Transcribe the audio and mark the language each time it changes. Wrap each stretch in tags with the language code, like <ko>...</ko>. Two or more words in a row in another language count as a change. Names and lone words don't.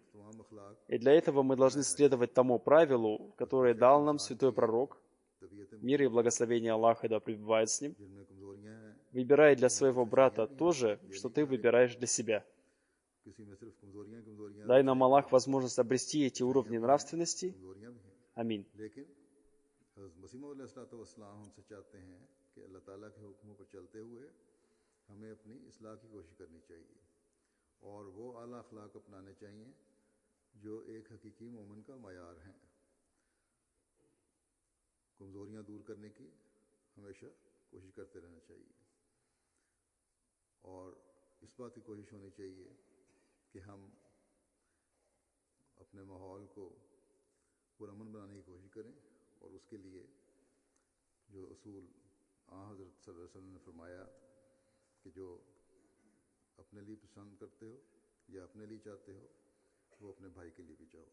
<ru>И для этого мы должны следовать тому правилу, которое дал нам святой пророк, мир и благословение Аллаха да пребывает с ним: выбирай для своего брата то же, что ты выбираешь для себя. Дай нам Аллах возможность обрести эти уровни нравственности. Аминь.</ru> <ur>جو ایک حقیقی مومن کا معیار ہیں. کمزوریاں دور کرنے کی ہمیشہ کوشش کرتے رہنا چاہیے اور اس بات کی کوشش ہونی چاہیے کہ ہم اپنے ماحول کو پرامن بنانے کی کوشش کریں اور اس کے لیے جو اصول حضرت</ur> <ar>صلى الله عليه وسلم</ar> <ur>نے فرمایا کہ جو اپنے لیے پسند کرتے ہو یا اپنے لیے چاہتے ہو، وہ اپنے بھائی کے لیے بھی چاہو.</ur>